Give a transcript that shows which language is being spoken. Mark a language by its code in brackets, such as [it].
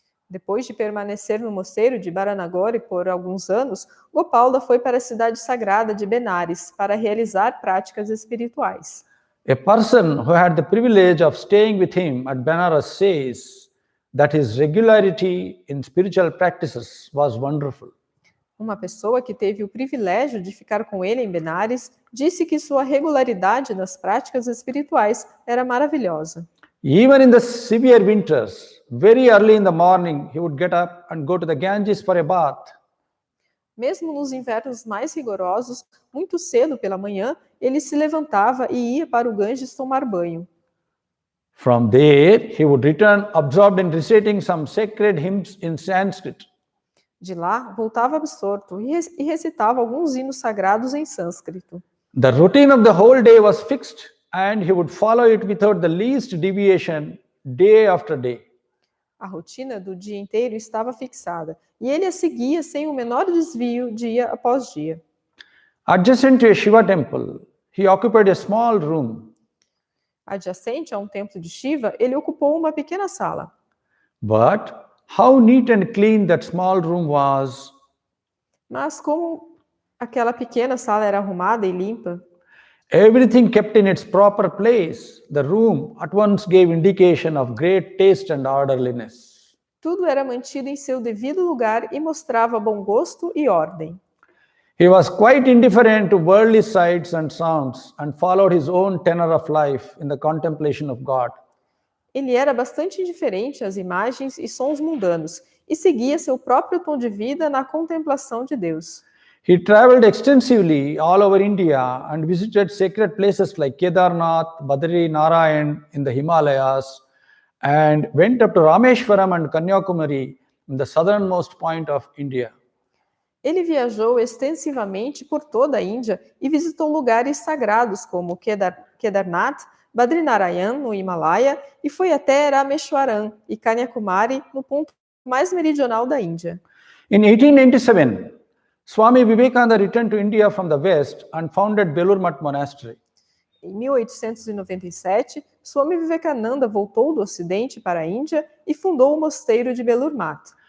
[pt] Depois de permanecer no mosteiro de Baranagari por alguns anos, Gopalda foi para a cidade sagrada de Benares para realizar práticas espirituais. [en] A person who had the privilege of staying with him at Benares says that his regularity in spiritual practices was wonderful. [pt] Uma pessoa que teve o privilégio de ficar com ele em Benares disse que sua regularidade nas práticas espirituais era maravilhosa. [en] Even in the severe winters, very early in the morning, he would get up and go to the Ganges for a bath. [pt] Mesmo nos invernos mais rigorosos, muito cedo pela manhã, ele se levantava e ia para o Ganges tomar banho. [en] From there, he would return absorbed in reciting some sacred hymns in Sanskrit. [pt] De lá, voltava absorto e recitava alguns hinos sagrados em sânscrito. [en] The routine of the whole day was fixed, and he would follow it without the least deviation day after day. [pt] A rotina do dia inteiro estava fixada, e ele a seguia sem o menor desvio dia após dia. [en] Adjacent to a Shiva temple, he occupied a small room. [pt] Adjacente a um templo de Shiva, ele ocupou uma pequena sala. [en] But how neat and clean that small room was. [pt] Mas como aquela pequena sala era arrumada e limpa, [en] Everything kept in its proper place. The room at once gave indication of great taste and orderliness. [pt] tudo era mantido em seu devido lugar e mostrava bom gosto e ordem. [en] He was quite indifferent to worldly sights and sounds and followed his own tenor of life in the contemplation of God. [pt] Ele era bastante indiferente às imagens e sons mundanos e seguia seu próprio tom de vida na contemplação de Deus. [en] He traveled extensively all over India and visited sacred places like Kedarnath, Badri Narayan in the Himalayas, and went up to Rameshwaram and Kanyakumari in the southernmost point of India. [pt] Ele viajou extensivamente por toda a Índia e visitou lugares sagrados como Kedarnath, Badrinarayan, no Himalaia, e foi até Rameshwaram e Kanyakumari, no ponto mais meridional da Índia. [en] In 1897, Swami Vivekananda returned to India from the West and founded Belur Math Monastery. [pt] Em 1897, Swami Vivekananda voltou do Ocidente para a Índia e fundou o mosteiro de Belur Math.